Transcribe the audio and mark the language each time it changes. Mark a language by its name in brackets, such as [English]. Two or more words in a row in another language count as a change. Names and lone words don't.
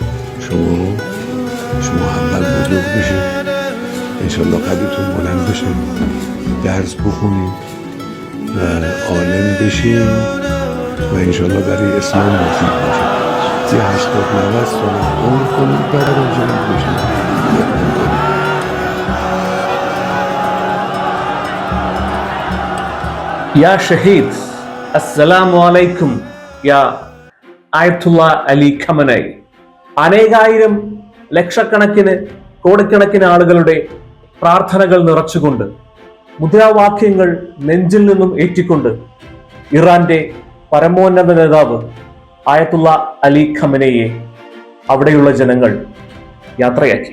[Persian] شما اول بزرگ بشید، انشالله قدرتون بلند بشه، درس بخونید و عالم بشید و انشالله برای اسلام مفید باشید. 80-90 سال عمر کنید بعد بزرگ بشید. [Arabic] يا شهيد السلام عليكم يا آية الله علي خامنئي. [Malayalam] അനേകായിരം ലക്ഷക്കണക്കിന് കോടിക്കണക്കിന് ആളുകളുടെ പ്രാർത്ഥനകൾ നിറച്ചുകൊണ്ട് മുദ്രാവാക്യങ്ങൾ നെഞ്ചിൽ നിന്നും ഏറ്റിക്കൊണ്ട് ഇറാന്റെ പരമോന്നത നേതാവ് ആയത്തുള്ള അലി ഖമനയെ അവിടെയുള്ള ജനങ്ങൾ യാത്രയാക്കി.